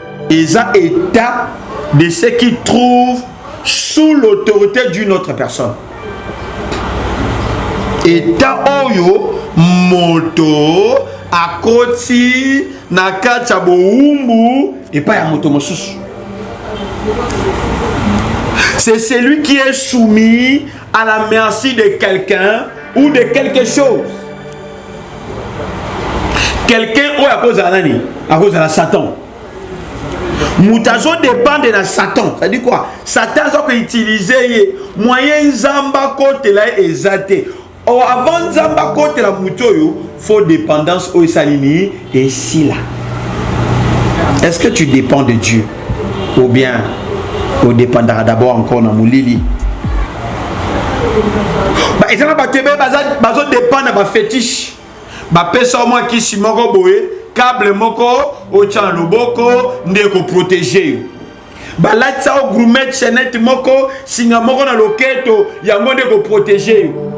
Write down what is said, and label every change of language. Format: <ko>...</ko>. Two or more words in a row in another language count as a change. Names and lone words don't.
<fr>Eza état de ceux qui trouvent sous l'autorité d'une autre personne.</fr> <ln>État oyo moto akoti na kati ya bowumbu epai ya moto mosusu.</ln> <fr>C'est celui qui est soumis à la merci de quelqu'un ou de quelque chose.</fr> <ln>Quelqu'un oyo akozala nani? Akozala Satan. Moto azo dépendre na Satan.</ln> <fr>Ça dit quoi?</fr> <ln>Satan azo ko utiliser ye. Moyen nzamba kotela ye eza te. Or, avant nzamba kotela moto oyo,</ln> <fr>faux dépendance</fr> <ln>oyo esalini esila.</ln> <fr>Est-ce que tu dépends de Dieu? Ou bien, tu dépendras d'abord encore</fr> <ln>na molili? Ba, eza na bato ebele baza, bazo dépendre na ba fétiche. Ba pesa mwa kisi moko boye, câble moko, otya na loboko, nde ko protéger yo. Ba latisa o gourmet chaînette moko, singa moko na loketo, yango nde ko protéger yo.</ln>